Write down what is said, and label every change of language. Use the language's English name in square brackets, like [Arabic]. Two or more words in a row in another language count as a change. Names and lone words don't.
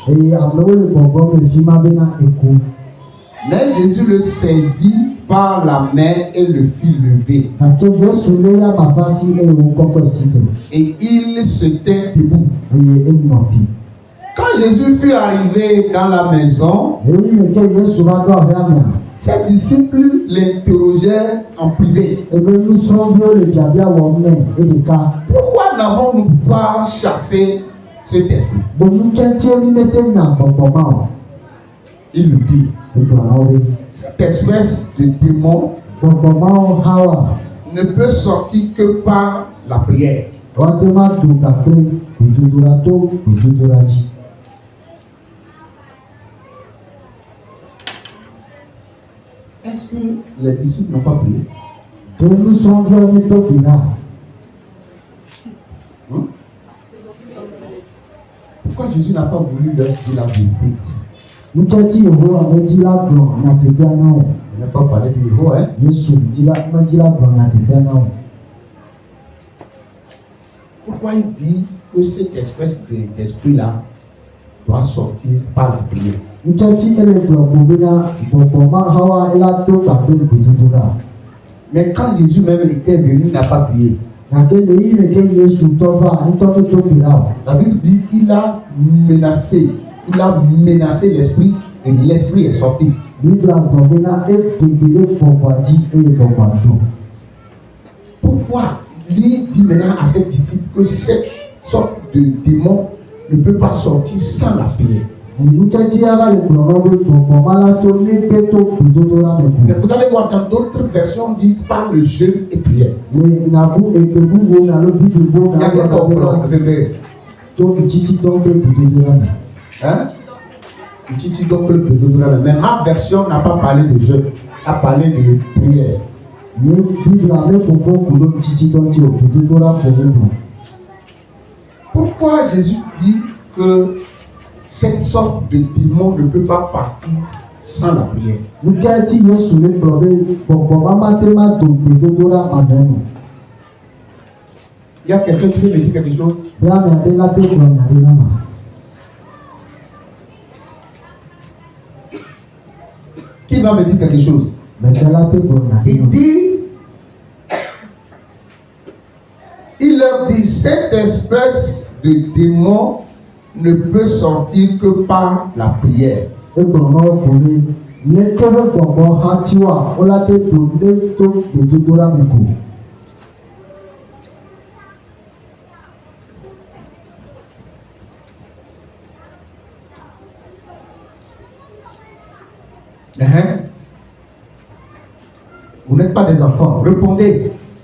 [French] Mais Jésus le saisit par la main et le fit lever. Et il se tint debout. Quand Jésus fut arrivé dans la maison, ses disciples l'interrogeait en privé. [Ewe] ebe nusrɔ̃viwo le biabia wɔm nɛ eɖeka. [French] Pourquoi n'avons-nous pas chassé cet esprit? [Ewe] be nukɛntie mi mete nya gbɔgbɔ ma o. [French] Il nous dit, [Ewe] egblɔ na wo be [French] cette espèce de démon [Ewe] gbɔgbɔ mawo hã wa [French] ne peut sortir que par la prière. [Ewe] woate ma do kpakple gbedodoɖa to gbedodoɖa dzi. [French] Est-ce que les disciples n'ont pas prié? [Ewe] de nusrɔ̃viwo medo gbe ɖa. [French] Pourquoi Jésus n'a pas voulu leur dire la vérité ici? [Ewe] nukɛti yehowa medzi la gblɔ nyateƒea na wo. [French] Il n'a pas parlé de Jéhovah, hein? [Ewe] yesu medzi la gblɔ nyateƒea na wo. [French] Pourquoi il dit que cette espèce d'esprit-là doit sortir par la prière? [Ewe] nukɛti ele gblɔ gbo bena gbɔgbɔ ma hã wa ela to kpakple gbedodoɖa. [French] Mais quand Jésus même était venu, il n'a pas prié. [Ewe] gake le yi le ke yesu tɔ va ŋutɔ medo gbe ɖa o. [French] La Bible dit il a menacé l'esprit et l'esprit est sorti. [Ewe] bibla gblɔ bena ede gbe ɖe gbɔgbɔa dzi eye gbɔgbɔa do. [French] Pourquoi lui dit maintenant à ses disciples que cette sorte de démon ne peut pas sortir sans la prière? [Ewe] nukɛti ava le gblɔ na wo be gbɔgbɔ ma la to negbe to gbedodoɖa me [French] Mais [Ewe] ko. [French] vous allez voir dans d'autres versions disent par le jeûne et prière. [Ewe] le nabu egbe bubuwo me alo bibliwo me [French] Il y a des [Ewe] agblɔ bena [French] docteurs, [Ewe] to ŋutiti dɔ kple gbedodoɖa me. [French] hein? Titi donc le pédodola. Mais ma version n'a pas parlé de jeûne, a parlé de prière. [Ewe] nye bibla me ƒoƒo ku ɖo ŋutiti dɔ ŋuti o gbedodoɖa ko me gblɔ. [French] Pourquoi Jésus dit que cette sorte de démon ne peut pas partir sans la prière? [Ewe] nukɛti yesu le gblɔ be gbɔgbɔ ma mate ma do gbedodoɖa ma me me. [French] Il y a quelqu'un qui peut me dire quelque chose? [Ewe] be ame aɖe la te gblɔ nya ɖe na ma. [French] Qui va me dire quelque chose? [Ewe] meke la te gblɔ nya ɖe [French] Il [Ewe] na ma. [French] dit, il leur dit, cette espèce de démon ne peut sortir que par la prière. [Ewe] egblɔ na wo ko be leke be gbɔgbɔ hã ti wa wo la te do ɖe to gbedodoɖa me ko. [French] Vous n'êtes pas des enfants, répondez.